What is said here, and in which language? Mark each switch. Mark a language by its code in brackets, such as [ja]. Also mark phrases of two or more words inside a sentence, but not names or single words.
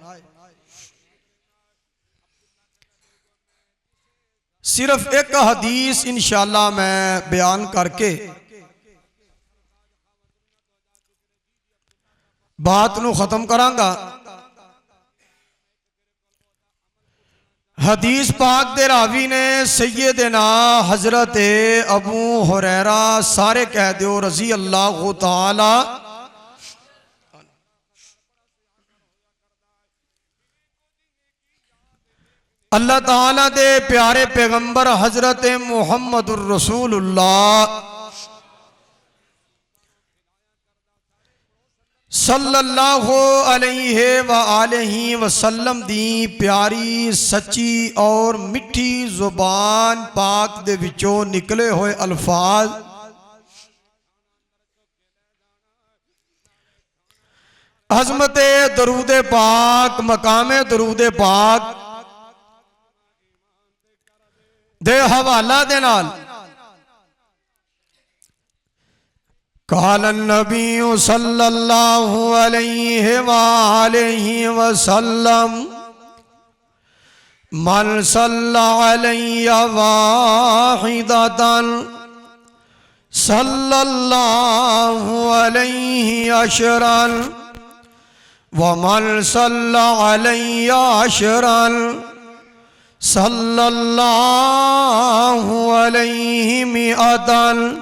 [pa] صرف ایک حدیث انشاءاللہ میں بیان کرکے بات نوں ختم کراں گا. حدیث پاک دے راوی نے سیدنا حضرت ابو ہریرہ، سارے کہہ دیو [ar] رضي الله تعالى. [pa] اللہ تعالیٰ دے پیارے پیغمبر حضرت محمد الرسول اللہ [ar] صلى الله عليه وآله وسلم [pa] دی پیاری سچی اور مٹھی زبان پاک دے وچوں نکلے ہوئے الفاظ عظمت درود پاک، مقام درود پاک دے حوالہ دے نال [ar] قال النبي صلى الله عليه وآله وسلم من صلى علي واحدة صلى الله عليه عشرا ومن صلى علي عشرا صلى الله عليه مائة